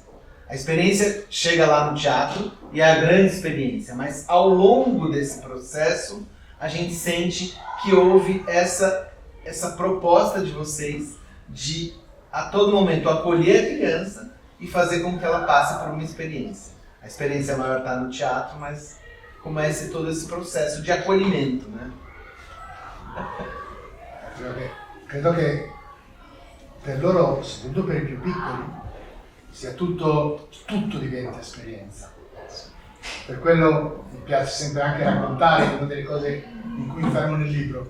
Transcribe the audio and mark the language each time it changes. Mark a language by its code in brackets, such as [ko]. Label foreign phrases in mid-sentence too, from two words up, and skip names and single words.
[pt] A experiência chega lá no teatro e é a grande experiência, mas ao longo desse processo a gente sente que houve essa proposta de vocês de a todo momento acolher a criança e fazer com que ela passe por uma experiência. A experiência maior está no teatro, mas comece todo esse processo de acolhimento, né? [it] Credo che per loro, soprattutto per i più piccoli, sia tutto diventa esperienza. Per quello mi piace sempre anche raccontare, una delle cose in cui mi fermo nel libro,